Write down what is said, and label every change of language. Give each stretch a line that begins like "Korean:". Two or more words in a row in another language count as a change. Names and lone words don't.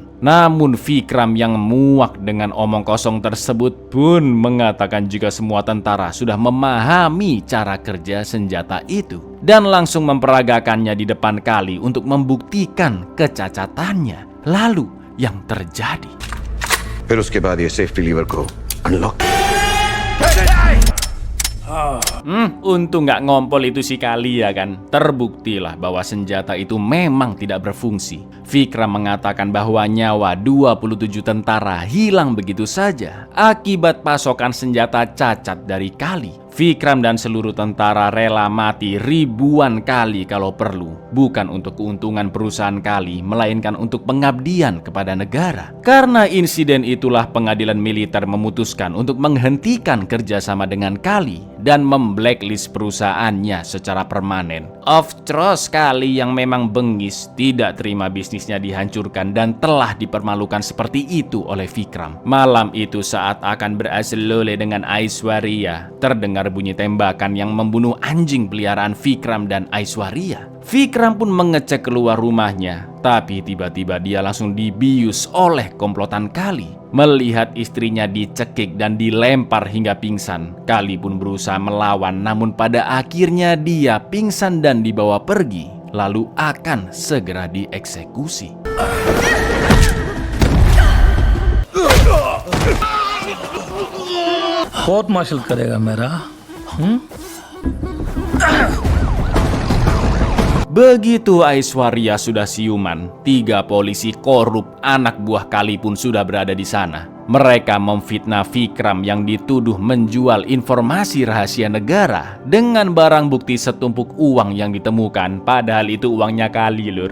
Indonesian: Namun Vikram yang muak dengan omong kosong tersebut pun mengatakan jika semua tentara sudah memahami cara kerja senjata itu dan langsung memperagakannya di depan Kali untuk membuktikan kecacatannya. Lalu yang terjadi,
Hindi: फिर उसके बाद ये
English: safety lever
Hindi: को अनलॉक।
Indonesian: untung nggak ngompol itu si Kali ya kan. Terbuktilah bahwa senjata itu memang tidak berfungsi. Vikram mengatakan bahwa nyawa 27 tentara hilang begitu saja akibat pasokan senjata cacat dari Kali. Vikram dan seluruh tentara rela mati ribuan kali kalau perlu, bukan untuk keuntungan perusahaan Kali, melainkan untuk pengabdian kepada negara. Karena insiden itulah pengadilan militer memutuskan untuk menghentikan kerjasama dengan Kali dan memblacklist perusahaannya secara permanen.
English: Of course,
Indonesian: Kali yang memang bengis tidak terima bisnisnya dihancurkan dan telah dipermalukan seperti itu oleh Vikram. Malam itu saat akan berasal-lole dengan Aishwarya, terdengar bunyi tembakan yang membunuh anjing peliharaan Vikram dan Aishwarya. Vikram pun mengecek keluar rumahnya, tapi tiba-tiba dia langsung dibius oleh komplotan Kali. Melihat istrinya dicekik dan dilempar hingga pingsan, Kali pun berusaha melawan, namun pada akhirnya dia pingsan dan dibawa pergi, lalu akan segera dieksekusi.
English: court martial
Hindi: करेगा मेरा
Indonesian: Begitu Aishwarya sudah siuman, 3 polisi korup anak buah Kali pun sudah berada di sana. Mereka memfitnah Vikram yang dituduh menjual informasi rahasia negara dengan barang bukti setumpuk uang yang ditemukan, padahal itu uangnya Kali, lur.